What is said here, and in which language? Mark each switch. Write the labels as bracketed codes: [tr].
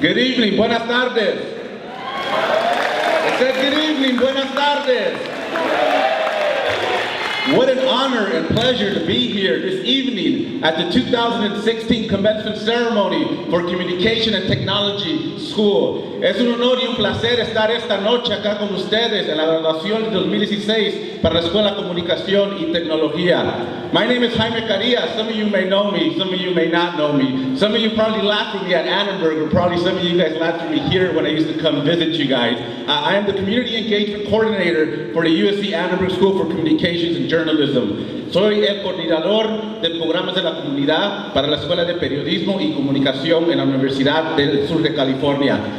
[en] Good evening, [es] buenas tardes. [en] I said good evening, buenas tardes. What an honor and pleasure to be here this evening at the 2016 Commencement Ceremony for Communication and Technology School. [es] Es un honor y un placer estar esta noche acá con ustedes en la graduación de 2016 para la Escuela de Comunicación y Tecnología. [en] My name is Jaime Carias. Some of you may know me, some of you may not know me. Some of you probably laughed at me at Annenberg, or probably some of you guys laughed at me here when I used to come visit you guys. I am the Community Engagement Coordinator for the USC Annenberg School for Communications and Journalism. [es] Soy el coordinador de programas de la comunidad para la Escuela de Periodismo y Comunicación en la Universidad del Sur de California.